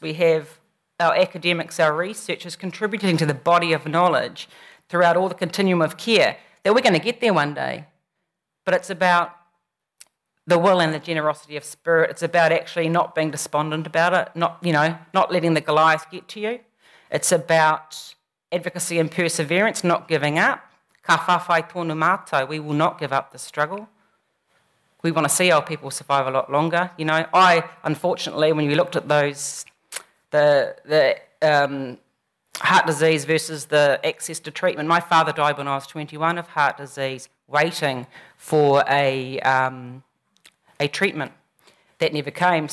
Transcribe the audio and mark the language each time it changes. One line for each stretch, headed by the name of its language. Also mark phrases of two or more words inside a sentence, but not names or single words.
English: We have our academics, our researchers contributing to the body of knowledge throughout all the continuum of care, that we're going to get there one day. But it's about the will and the generosity of spirit. It's about actually not being despondent about it, not letting the Goliath get to you. It's about advocacy and perseverance, not giving up.
Māori: Ka whawhai tōnu mātou,
English: we will not give up the struggle. We want to see our people survive a lot longer. Unfortunately, when we looked at those, the heart disease versus the access to treatment, my father died when I was 21 of heart disease, waiting for a treatment that never came.